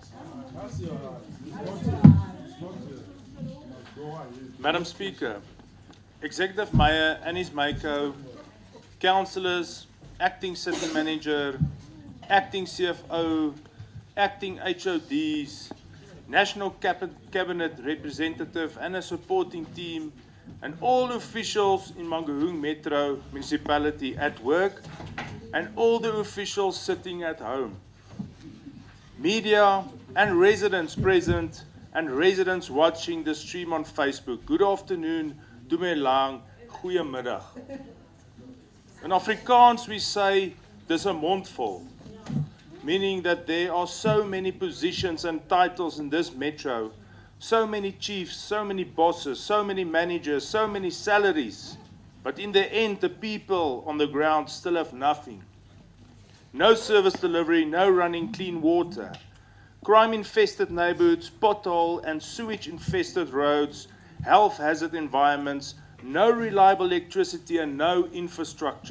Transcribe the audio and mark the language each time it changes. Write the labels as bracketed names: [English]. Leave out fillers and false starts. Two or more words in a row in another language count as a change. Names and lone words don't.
[English] Madam Speaker, Executive Mayor Anis Maiko, councillors, acting city manager, acting CFO, acting HODs, national cabinet representative and a supporting team, and all officials in Mangaung Metro Municipality at work, and all the officials sitting at home. Media and residents present and residents watching the stream on Facebook. Good afternoon, dumelang, goeiemiddag. In Afrikaans we say, [Afrikaans] dis 'n mondvol, [English] meaning that there are so many positions and titles in this metro, so many chiefs, so many bosses, so many managers, so many salaries, but in the end the people on the ground still have nothing. No service delivery, no running clean water, crime-infested neighborhoods, pothole and sewage-infested roads, health hazard environments, no reliable electricity and no infrastructure.